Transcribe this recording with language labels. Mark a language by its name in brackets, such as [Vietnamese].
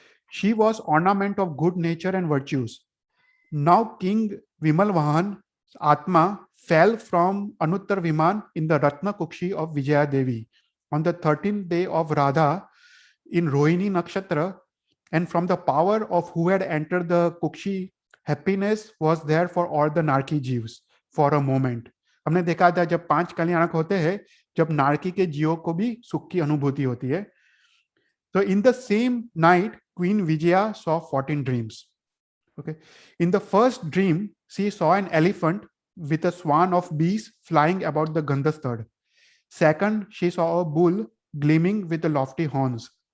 [English] She was ornament of good nature and virtues. Now King Vimalvahan's Atma fell from Anuttar Viman in the Ratna Kukshi of Vijaya Devi on the 13th day of Radha in Rohini Nakshatra, and from the power of who had entered the Kukshi, happiness was there for all the Narki Jeeves for a moment. [Hindi] हमने देखा था जब 5 कल्याणक होते हैं, जब नारकी के जीवों को भी सुख की अनुभूति होती है. [English] So in the same night, Queen Vijaya saw 14 dreams. Okay. In the first dream, she saw an elephant with a swan of bees flying about the Gandhastad. Second, she saw a bull gleaming with the lofty horns.